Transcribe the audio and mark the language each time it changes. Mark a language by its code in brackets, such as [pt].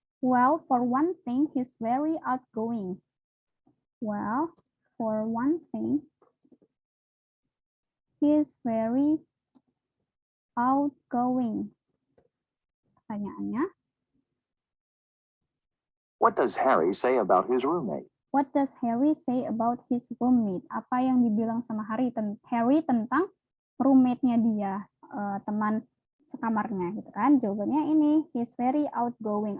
[en] Well, for one thing, he's very outgoing. Well, for one thing, he's very outgoing. [id] Pertanyaannya, [en] What does Harry say about his roommate? what does Harry say about his roommate? [id] Apa yang dibilang sama Harry tentang roommate-nya dia, teman sekamarnya gitu kan? Jawabannya ini, [en] he's very outgoing.